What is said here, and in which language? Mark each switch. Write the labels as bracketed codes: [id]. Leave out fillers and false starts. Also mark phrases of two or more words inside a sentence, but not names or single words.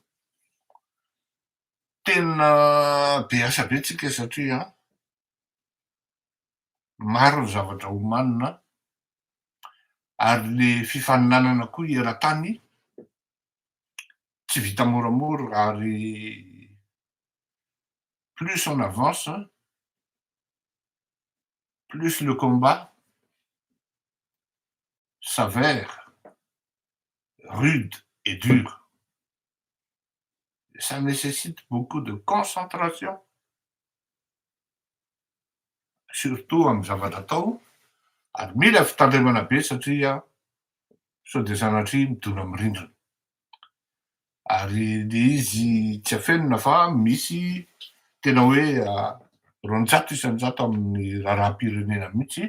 [mg] tena be asa be tsika satria maro ny zavatra omanina ary le fifaninanana koa eran-tany tsy vita moramora ary [fr] plus on avance, plus le combat s'avère rude et dur. Ça nécessite beaucoup de concentration, surtout [mg] amin'ny zavatra atao, ary mila fitandremana be satria sao de sanatria midona amin'ny rindrina. Ary le izy tsy afenina fa misy tena hoe roanjato isan-jato amin'ny raharaham-pirenena mihitsy